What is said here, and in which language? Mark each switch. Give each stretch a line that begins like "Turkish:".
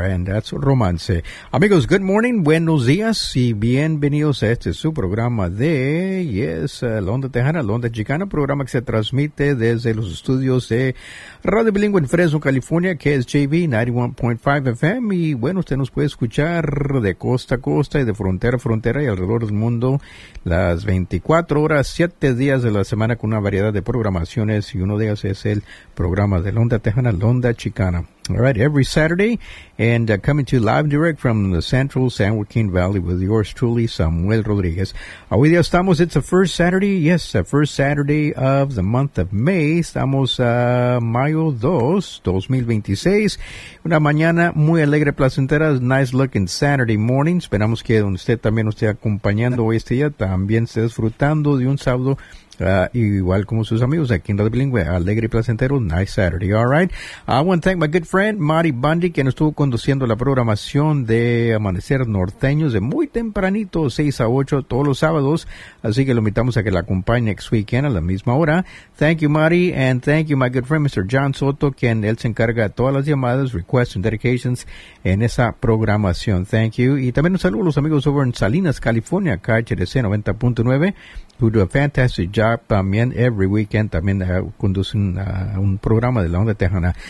English: And that's Romance.
Spanish: Amigos,
English: good morning,
Spanish: buenos días y bienvenidos a este su programa de,
English: yes,
Spanish: La Onda Tejana, La Onda Chicana, programa que se transmite desde los estudios de Radio Bilingüe en Fresno, California, que es KSJV 91.5 FM. Y bueno, usted nos puede escuchar de costa a costa y de frontera a frontera y alrededor del mundo las 24 horas, 7 días de la semana con una variedad de programaciones. Y uno de ellos es el programa de La Onda Tejana, La Onda Chicana.
English: All right, every Saturday, and coming to you live direct from the central San Joaquin Valley with yours truly, Samuel Rodriguez.
Spanish: Hoy día estamos, it's the first Saturday, yes, the first Saturday of the month of May. Estamos a mayo 2, 2026. Una mañana muy alegre, placentera,
English: nice looking Saturday morning.
Spanish: Esperamos que donde usted también esté acompañando hoy este día, también esté disfrutando de un sábado igual como sus amigos aquí en Radio Bilingüe, alegre y placentero,
English: nice Saturday, all right. I want to thank my good friend,
Spanish: Mari Bundy, quien estuvo conduciendo la programación de Amanecer Norteño de muy tempranito, 6 a 8, todos los sábados, así que lo invitamos a que la acompañe
English: next weekend
Spanish: a la misma hora.
English: Thank you, Mari, and thank you, my good friend, Mr.
Spanish: John Soto, quien él se encarga de todas las llamadas,
English: requests, and dedications
Spanish: en esa programación.
English: Thank you.
Spanish: Y también un saludo a los amigos over en Salinas, California, KHDC 90.9,
English: who do a fantastic job
Spanish: también
English: every weekend,
Spanish: también conducen un programa de La Onda Tejana.